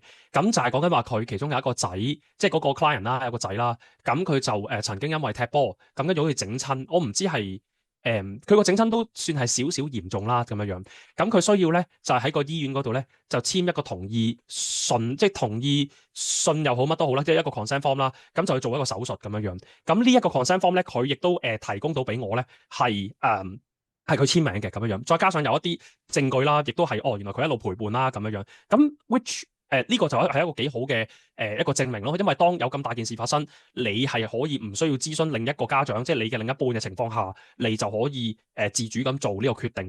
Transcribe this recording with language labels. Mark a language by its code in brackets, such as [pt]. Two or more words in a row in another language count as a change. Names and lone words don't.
[yue] 咁就係講緊話佢其中有一個仔，即係嗰個 client 啦，有個仔啦。咁佢就曾經因為踢波，咁跟住好似整親，我唔知係佢個整親都算係少少嚴重啦咁樣樣。咁佢需要咧就係喺個醫院嗰度咧就簽一個同意信，即係同意信又好乜都好啦，即係一個 [en] consent form [yue] 啦。咁就去做一個手術咁樣樣。咁呢一個 [en] consent form [yue] 咧，佢亦都提供到俾我咧係係佢簽名嘅咁樣樣，再加上有一啲證據啦，亦都係原來佢一路陪伴啦咁樣樣。咁 which 呢個就係一個幾好嘅一個證明咯，因為當有咁大件事發生，你係可以唔需要諮詢另一個家長，即係你嘅另一半嘅情況下，你就可以自主咁做呢個決定。